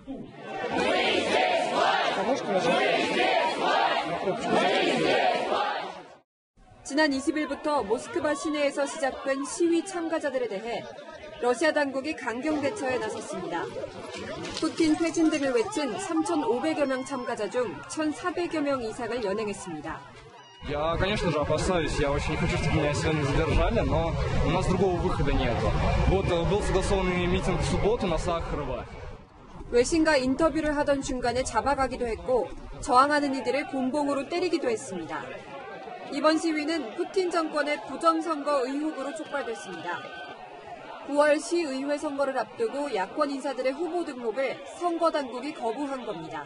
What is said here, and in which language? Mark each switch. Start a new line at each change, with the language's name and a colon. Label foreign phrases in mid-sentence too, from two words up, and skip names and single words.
Korean: 지난 20일부터 모스크바 시내에서 시작된 시위 참가자들에 대해 러시아 당국이 강경 대처에 나섰습니다. 푸틴 퇴진 등을 외친 3,500여 명 참가자 중 1,400여 명 이상을 연행했습니다.
Russian: Я, конечно же, опасаюсь, я очень хочу, чтобы меня сегодня задержали, но у нас другого выхода нет. Вот был согласованный митинг в субботу на Сахарова.
Korean: 외신과 인터뷰를 하던 중간에 잡아가기도 했고 저항하는 이들을 곤봉으로 때리기도 했습니다. 이번 시위는 푸틴 정권의 부정선거 의혹으로 촉발됐습니다. 9월 시의회 선거를 앞두고 야권 인사들의 후보 등록을 선거당국이 거부한 겁니다.